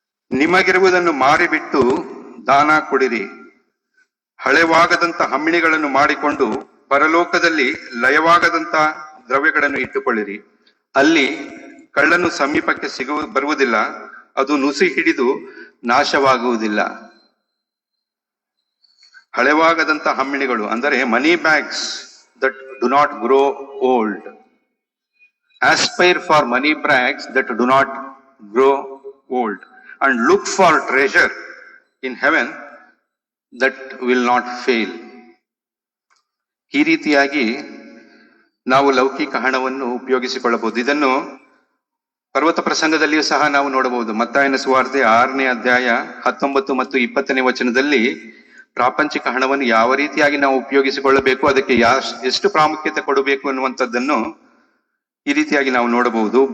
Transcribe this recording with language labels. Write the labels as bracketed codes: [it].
[kn] ನಿಮಗಿರುವುದನ್ನು ಮಾರಿಬಿಟ್ಟು ದಾನ ಕೊಡಿರಿ, ಹಳೆವಾಗದಂತ ಹಮ್ಮಿಣಿಗಳನ್ನು ಮಾಡಿಕೊಂಡು ಪರಲೋಕದಲ್ಲಿ ಲಯವಾಗದಂತ ದ್ರವ್ಯಗಳನ್ನು ಇಟ್ಟುಕೊಳ್ಳಿರಿ. ಅಲ್ಲಿ ಕಳ್ಳನು ಸಮೀಪಕ್ಕೆ ಬರುವುದಿಲ್ಲ, ಅದು ನುಸಿ ಹಿಡಿದು ನಾಶವಾಗುವುದಿಲ್ಲ. ಹಳೆವಾಗದಂತ ಹಮ್ಮಿಣಿಗಳು ಅಂದರೆ [en] Money bags that do not grow old. Aspire for money bags that do not grow old, and look for treasure in heaven that will not fail. [kn] ಈ ರೀತಿಯಾಗಿ ನಾವು ಲೌಕಿಕ ಹಣವನ್ನು ಉಪಯೋಗಿಸಿಕೊಳ್ಳಬಹುದು. ಇದನ್ನು ಪರ್ವತ ಪ್ರಸಂಗದಲ್ಲಿಯೂ ಸಹ ನಾವು ನೋಡಬಹುದು. ಮತ್ತಾಯನ ಸುವಾರ್ತೆ 6ನೇ ಅಧ್ಯಾಯ 19 ಮತ್ತು 20ನೇ ವಚನದಲ್ಲಿ ಪ್ರಾಪಂಚಿಕ ಹಣವನ್ನು ಯಾವ ರೀತಿಯಾಗಿ ನಾವು ಉಪಯೋಗಿಸಿಕೊಳ್ಳಬೇಕು, ಅದಕ್ಕೆ ಎಷ್ಟು ಪ್ರಾಮುಖ್ಯತೆ ಕೊಡಬೇಕು ಅನ್ನುವಂಥದ್ದನ್ನು ಈ ರೀತಿಯಾಗಿ ನಾವು ನೋಡಬಹುದು.